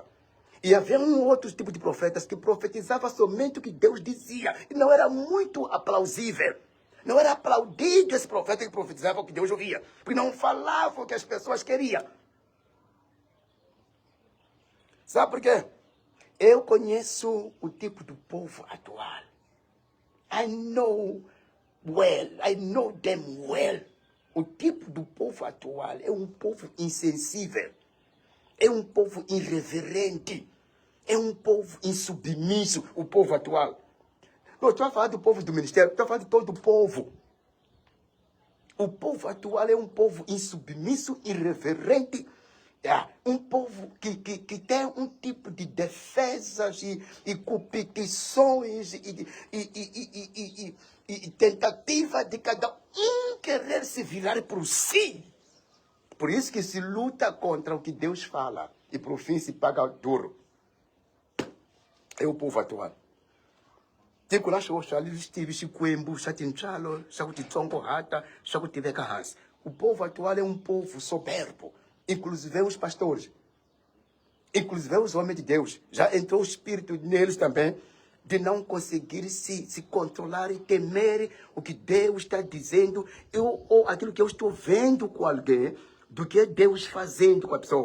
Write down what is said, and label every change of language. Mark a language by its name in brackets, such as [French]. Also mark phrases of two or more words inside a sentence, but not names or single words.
[Portuguese] E havia um outro tipo de profetas que profetizavam somente o que Deus dizia. E não era muito aplausível. Não era aplaudido esse profeta que profetizava o que Deus ouvia. Porque não falava o que as pessoas queriam. Sabe por quê? Eu conheço o tipo do povo atual. [English] I know them well. [Portuguese] O tipo do povo atual é um povo insensível. É um povo irreverente. É um povo insubmisso, o povo atual. Não estou a falar do povo do ministério, estou a falar de todo o povo. O povo atual é um povo insubmisso, irreverente. É um povo que tem um tipo de defesas e competições e tentativa de cada um querer se virar por si. Por isso que se luta contra o que Deus fala e por fim se paga duro. É o povo atual. [Tsonga] Tiko la swo swa listivi xikwembu xa tintswalo xa ku titsongohata xa ku tiveka hansi. [Portuguese] O povo atual é um povo soberbo, inclusive os pastores, inclusive os homens de Deus. Já entrou o espírito neles também de não conseguir se controlar e temer o que Deus está dizendo ou aquilo que eu estou vendo com alguém do que Deus fazendo com a pessoa.